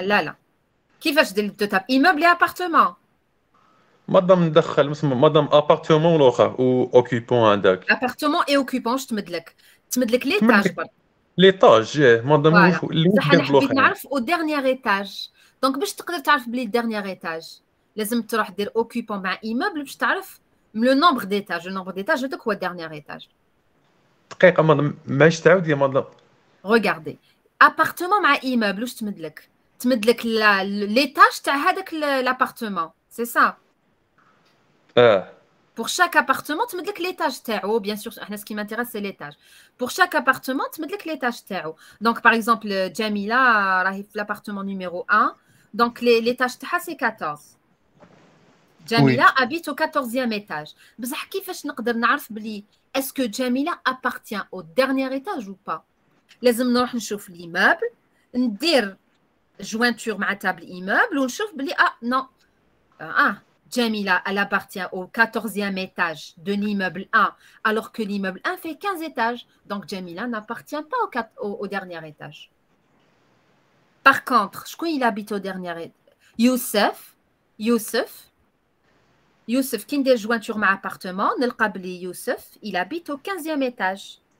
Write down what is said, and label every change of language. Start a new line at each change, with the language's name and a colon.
French: là. كيفاش دير deux tables immeuble et appartement. Madame ندخل madame appartement والاخر ou occupant عندك. Appartement et occupant, je تمد لك l'étage. ليطاج مادام Voilà.
Arabic: اللي بصح قدام انا في حبيت الاخرين.
French: نعرف au dernier étage.
Arabic: دونك باش تقدر تعرف بلي dernier étage لازم تروح دير occupant مع immeuble باش تعرف le nombre d'étages.
French: Le nombre d'étages هذاك هو dernier étage.
Arabic: دقيقة مادام ماش تعاود يا مادام.
French: Regardez.
Arabic: Appartement مع immeuble واش تمدلك؟ تمدلك l'étage تاع هذاك l'appartement.
French: C'est ça. Pour chaque appartement, tu mets l'étage تاعو. Bien sûr, ce qui m'intéresse, c'est l'étage. Pour chaque appartement, tu mets l'étage تاعو. Donc, par exemple, Jamila, l'appartement numéro 1. Donc, l'étage تاعها, c'est 14. Jamila habite au 14e étage. بصح كيفاش نقدر نعرف بلي est-ce que Jamila appartient au dernier étage ou pas?
Arabic: لازم نروح نشوف l'immeuble, ندير jointure مع table immeuble ونشوف بلي non.
French: Jamila, elle appartient au 14e étage de l'immeuble 1, alors que l'immeuble 1 fait 15 étages. Donc, Jamila n'appartient pas au dernier étage. Par contre, je crois qu'il habite au dernier étage. Youssef, qui a des jointures ma appartement, Youssef, il habite au 15e étage.